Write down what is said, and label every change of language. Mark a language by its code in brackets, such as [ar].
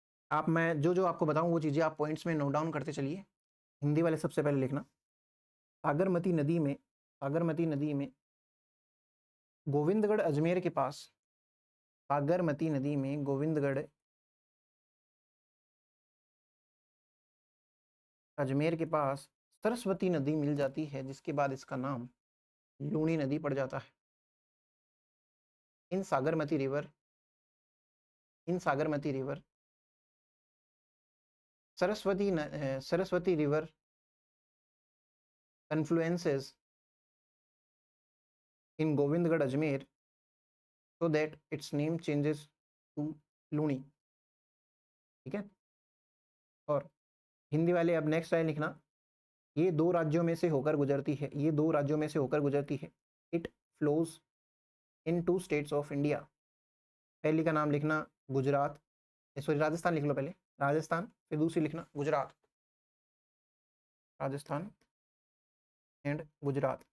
[hi] आप, मैं जो जो आपको बताऊं वो चीज़ें आप पॉइंट्स में नोट डाउन करते चलिए। हिंदी वाले सबसे पहले लिखना, सागरमती नदी में, सागरमती नदी में गोविंदगढ़ अजमेर के पास, सागरमती नदी में गोविंदगढ़ अजमेर के पास सरस्वती नदी मिल जाती है, जिसके बाद इसका नाम लूणी नदी पड़ जाता है। [en] In Sagarmati river, in Sagarmati river Saraswati river confluences in Govindgarh Ajmer so that its name changes to Luni. [hi] ठीक है, और हिंदी वाले अब नेक्स्ट लाइन लिखना, ये दो राज्यों में से होकर गुजरती है, ये दो राज्यों में से होकर गुजरती है। [en] It flows in 2 states of India. [hi] पहली का नाम लिखना गुजरात, सॉरी राजस्थान लिख लो पहले, राजस्थान, फिर दूसरी लिखना गुजरात, राजस्थान एंड गुजरात।